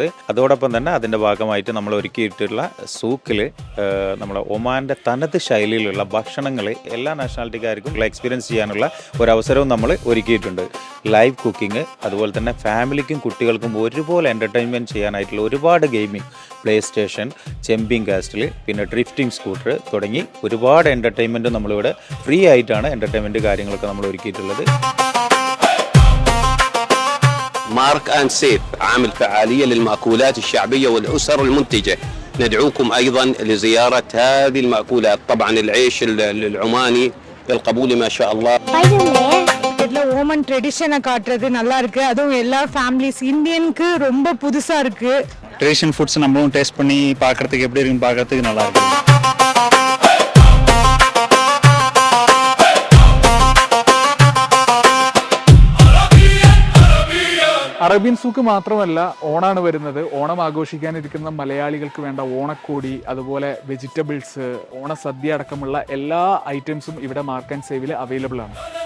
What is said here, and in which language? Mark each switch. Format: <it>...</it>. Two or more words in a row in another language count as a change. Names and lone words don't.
<ml>അതോടൊപ്പം തന്നെ അതിൻ്റെ ഭാഗമായിട്ട് നമ്മൾ ഒരുക്കിയിട്ടുള്ള സൂക്കിൽ നമ്മുടെ ഒമാൻ്റെ തനത് ശൈലിയിലുള്ള ഭക്ഷണങ്ങൾ എല്ലാ നാഷണാലിറ്റിക്കാർക്കും എക്സ്പീരിയൻസ് ചെയ്യാനുള്ള ഒരവസരവും നമ്മൾ ഒരുക്കിയിട്ടുണ്ട്.</ml> <en>live cooking,</en> <ml>അതുപോലെ തന്നെ ഫാമിലിക്കും കുട്ടികൾക്കും ഒരുപോലെ എൻ്റർടൈൻമെൻറ്റ് ചെയ്യാനായിട്ടുള്ള ഒരുപാട് ഗെയിമിംഗ്, പ്ലേ സ്റ്റേഷൻ,</ml> <en>jumping castle,</en> <ml>പിന്നെ</ml> <en>drifting scooter</en> <ml>തുടങ്ങി ഒരുപാട് എൻ്റർടൈൻമെൻറ്റ് നമ്മളിവിടെ ഫ്രീ ആയിട്ടാണ് എൻ്റർടൈൻമെൻറ്റ് കാര്യങ്ങളൊക്കെ നമ്മൾ ഒരുക്കിയിട്ടുള്ളത്.</ml> <ar>مارك أند سيف عامل فعالية للمأكولات الشعبية والأسر المنتجة. ندعوكم أيضا لزيارة هذه المأكولات. طبعا العيش العماني بالقبول ما شاء الله.</ar> <ta>ஓமன் ட்ரெடிஷனை காட்டுறது நல்லா இருக்கு. அதுவும் எல்லா</ta> <en>families Indian</en> <ta>ரொம்ப புதுசா இருக்கு.</ta> <en>tradition foods</en> <ta>நம்மளும் டேஸ்ட் பண்ணி பார்க்கறதுக்கு எப்படி இருக்குன்னு பார்க்கறதுக்கு நல்லா இருக்கு.</ta> <ml>അറേബ്യൻ സൂക്ക് മാത്രമല്ല, ഓണാണ് വരുന്നത്. ഓണം ആഘോഷിക്കാനിരിക്കുന്ന മലയാളികൾക്ക് വേണ്ട ഓണക്കോടി, അതുപോലെ വെജിറ്റബിൾസ്, ഓണസദ്യ അടക്കമുള്ള എല്ലാ ഐറ്റംസും ഇവിടെ മാർക്ക് ആൻഡ് സേവിൽ അവൈലബിൾ ആണ്.</ml>